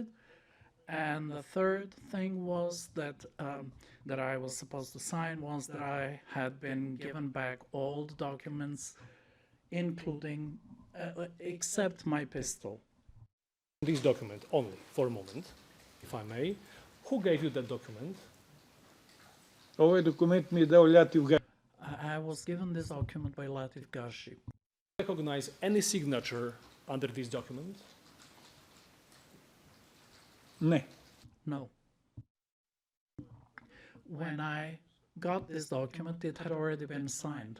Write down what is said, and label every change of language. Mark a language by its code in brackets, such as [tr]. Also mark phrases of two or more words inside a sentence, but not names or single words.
[en] And the third thing was that that I was supposed to sign was that I had been given back all the documents, including, except my pistol. This document only, for a moment, if I may. Who gave you that document? [mk] Ovaj документ ми е дал Лятив Га. [en] I was given this document by Latif Gashi. Recognize any signature under this document? [mk] Не. [en] No. When I got this document, it had already been signed.